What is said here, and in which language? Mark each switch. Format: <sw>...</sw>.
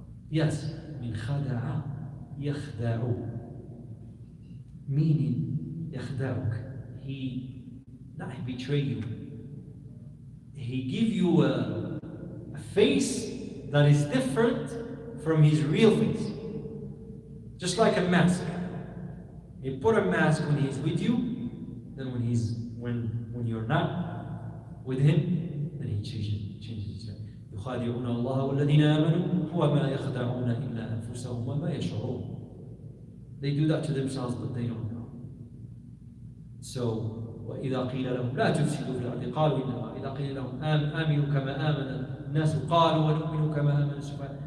<ar>Yes, من خدع يخدع.</ar> <en>Meaning يخدعك. He betray you. He give you a face that is different from his real face. Just like a mask. He put a mask when he's with you, then when you're not with him, then he changes his face.</en> <ar>يخادعون الله والذين آمنوا وما يخدعون إلا أنفسهم وما يشعرون.</ar> <en>They do that to themselves, but they don't know.</en> <ar>So وإذا قيل لهم لا تفسدوا في الأرض قالوا إنما إذا قيل لهم آمنوا كما آمن الناس قالوا ونؤمن كما آمن السفهاء.</ar>